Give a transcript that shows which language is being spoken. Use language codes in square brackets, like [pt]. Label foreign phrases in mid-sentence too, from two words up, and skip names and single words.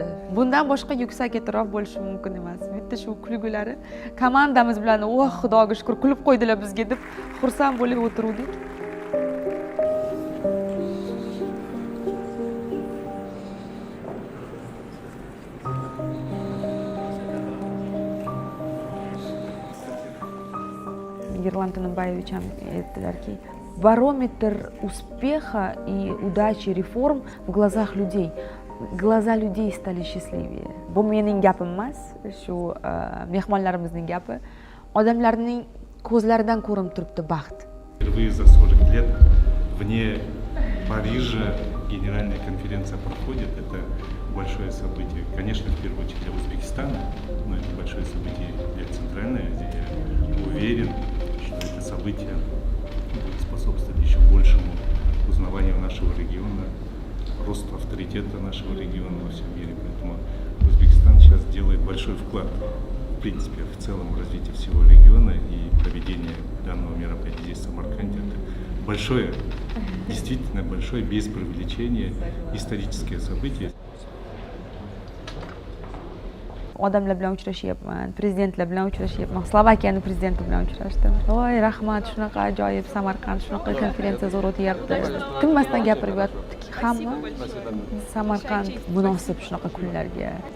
[uz] Bundan boshqa yuksak e'tirof bo'lishi mumkin emas. Bitta shu kulgulari komandamiz bilan, "Oh, Xudoga shukr, kulib qo'ydilar bizga" deb xursand bo'lib o'tirdik. Ерлан Танымбаевич aytdilarki, [ru] барометр успеха и удачи реформ в глазах людей. Глаза людей стали счастливее. [uz] Bu mening gapim emas, shu mehmonlarimizning gapi. Odamlarning ko'zlaridan ko'rinib turibdi baxt. [ru] Впервые за 40 лет вне Парижа генеральная конференция проходит. Это большое событие, конечно, в первую очередь для Узбекистана, но это большое событие для Центральной Азии. Я уверен, что это событие будет способствовать еще большему узнаванию нашего региона, росту авторитета нашего региона во всем мире. Поэтому Узбекистан сейчас делает большой вклад, в принципе, в целом в развитие всего региона, и проведение данного мероприятия здесь, в Самарканде, это большое, действительно большое, без преувеличения, историческое событие. [uz] Odamlar bilan uchrashyapman, prezidentlar bilan uchrashyapman. Slovakiyaning prezidenti bilan uchrashdim. Voy, rahmat, shunaqa ajoyib Samarqand, shunaqa konferensiya zo'r o'tyapti. Tinmasdan gapirib yotdik hamma. Samarqand munosib shunaqa kunlarga.